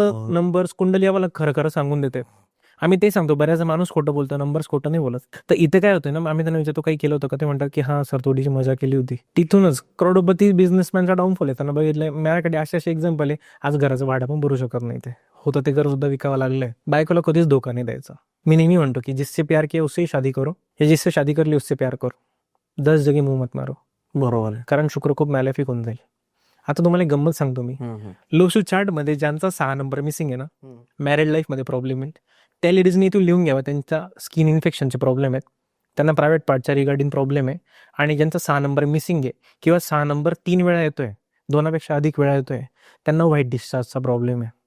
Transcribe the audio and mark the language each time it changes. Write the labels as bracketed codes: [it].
[mr] Numbers कुंडली आम्हाला खरं खरं सांगून देते. आम्ही ते सांगतो, बऱ्याच माणूस खोटं बोलतो, नंबर्स खोटं नाही बोलत. तर इथे काय होतं ना, आम्ही त्यांना विचारतो काही केलं होतं का, ते म्हणतात की हा सर थोडीशी मजा केली होती. तिथूनच करोडोपती बिझनेसमॅनचा डाऊनफॉल आहे. त्यांना बघितलंय, माझ्याकडे असे एक्झाम्पल आहे, आज घराचं भाडं पण भरू शकत नाही, ते होतं ते घर सुद्धा विकावं लागलंय. बायकोला कधीच धोका नाही द्यायचा. मी नेहमी म्हणतो की [hi] जिससे प्यार किया उससे शादी करो, या जिससे शादी कर ली उससे प्यार करो, 10 जगी मुंह मत मारो. [mr] बरोबर आहे. कारण शुक्र खूप मॅलेफिक होऊन जाईल. आता तुम्हाला एक गंमत सांगतो मी. लोशू चार्ट मध्ये ज्यांचा 6 नंबर मिसिंग आहे ना, मॅरिड लाईफ मध्ये प्रॉब्लेम आहे, त्या लेडीजनी इथून लिहून घ्यावा, त्यांच्या स्किन इन्फेक्शनचे प्रॉब्लेम आहेत, त्यांना प्रायव्हेट पार्टच्या रिगार्डिंग प्रॉब्लेम आहे. आणि ज्यांचा 6 नंबर मिसिंग आहे किंवा 6 नंबर 3 वेळा येतोय, 2पेक्षा अधिक वेळा येतोय, त्यांना व्हाईट डिस्चार्जचा प्रॉब्लेम आहे.